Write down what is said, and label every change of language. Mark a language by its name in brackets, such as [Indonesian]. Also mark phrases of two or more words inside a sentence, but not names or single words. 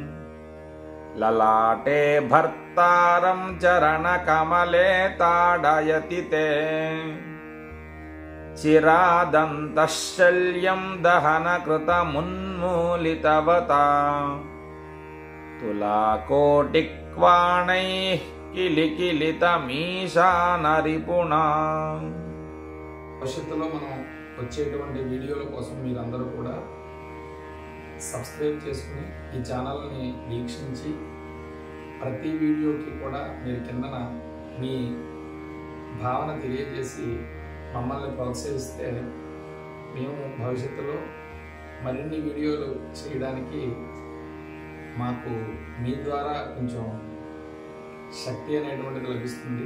[Sanskrit] ललाटे भर्तारं चरणकमले ताडयति ते चिरादन्तः शल्यं दहनकृतमुन्मूलितवता तुलाकोटिक्वाणैः किलिकिलितमीशानरिपुणा [Telugu] భవిష్యత్తులో మనం వచ్చేటువంటి వీడియోల కోసం మీరందరూ కూడా సబ్స్క్రైబ్ చేసుకుని ఈ ఛానల్ని వీక్షించి ప్రతి వీడియోకి కూడా మీరు కిందన మీ భావన తెలియజేసి మమ్మల్ని ప్రోత్సహిస్తే మేము భవిష్యత్తులో మరిన్ని వీడియోలు చేయడానికి మాకు మీ ద్వారా కొంచెం శక్తి అనేటువంటిది లభిస్తుంది.